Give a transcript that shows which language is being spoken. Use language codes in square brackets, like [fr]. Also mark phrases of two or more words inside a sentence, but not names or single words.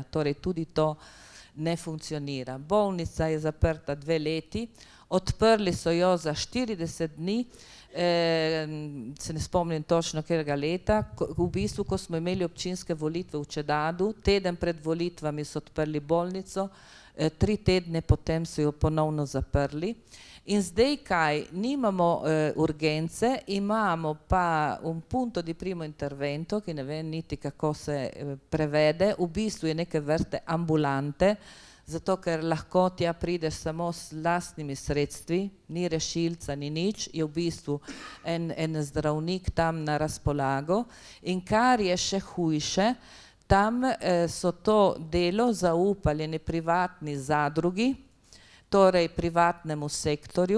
[sl] Torej tudi to ne funkcionira. Bolnica je zaprta 2 leti, odprli so jo za 40 dni, se ne spomnim točno katerega leta, v bistvu, ko smo imeli občinske volitve v Čedadu, teden pred volitvami so odprli bolnico, 3 tedne potem so jo ponovno zaprli. In zdaj kaj, nimamo urgence, imamo pa [it] un punto di primo intervento, [sl] ki ne vem niti kako se prevede, v bistvu je neke vrste ambulante, zato ker lahko tja prideš samo s lastnimi sredstvi, ni rešilca, ni nič, je v bistvu en zdravnik tam na razpolago. In kar je še hujše, tam so to delo zaupali eni privatni zadrugi, torej privatnemu sektorju.